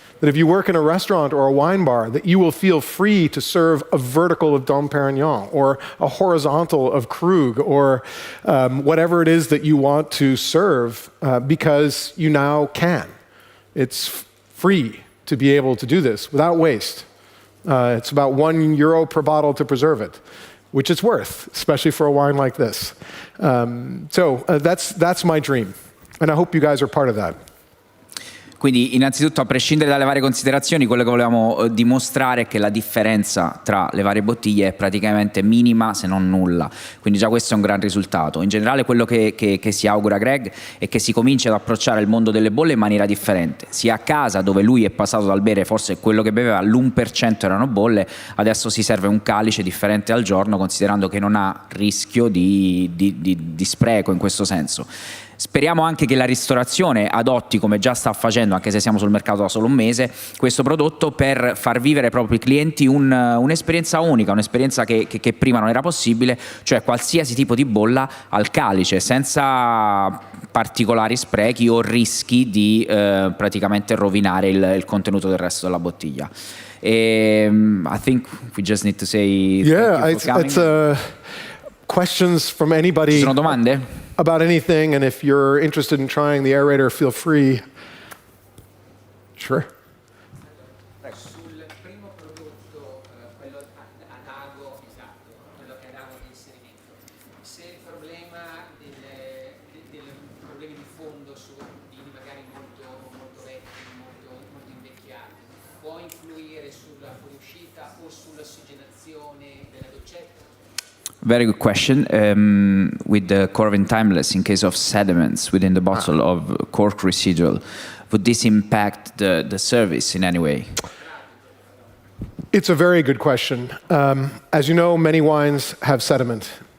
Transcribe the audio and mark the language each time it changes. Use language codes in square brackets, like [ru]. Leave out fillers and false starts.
[en] That if you work in a restaurant or a wine bar, that you will feel free to serve a vertical of Dom Perignon or a horizontal of Krug or whatever it is that you want to serve because you now can. It's free to be able to do this without waste. It's about €1 per bottle to preserve it, which it's worth, especially for a wine like this. So that's my dream, and I hope you guys are part of that. [it] Quindi innanzitutto, a prescindere dalle varie considerazioni, quello che volevamo dimostrare è che la differenza tra le varie bottiglie è praticamente minima se non nulla, quindi già questo è un gran risultato. In generale quello che si augura Greg è che si cominci ad approcciare il mondo delle bolle in maniera differente, sia a casa, dove lui è passato dal bere forse quello che beveva l'1% erano bolle, adesso si serve un calice differente al giorno, considerando che non ha rischio di spreco in questo senso. Speriamo anche che la ristorazione adotti, come già sta facendo, anche se siamo sul mercato da solo un mese, questo prodotto per far vivere ai propri clienti un'esperienza unica, un'esperienza che prima non era possibile, cioè qualsiasi tipo di bolla al calice, senza particolari sprechi o rischi di praticamente rovinare il contenuto del resto della bottiglia. [en] I think we just need to say Yeah, thank you for coming. Questions from anybody. [it] Ci sono domande? [en] About anything, and if you're interested in trying the aerator, feel free. Sure. [it] Sul primo prodotto, quello ad ago, esatto, quello che ad ago di inserimento, se il problema dei problemi di fondo su vini magari molto vecchi, molto invecchiati, può influire sulla fuoriuscita o sull'ossigenazione della doccetta? [en] Very good question. With the Coravin Timeless, in case of sediments within the bottle of cork residual, would this impact the service in any way? It's a very good question. As you know, many wines have sediment.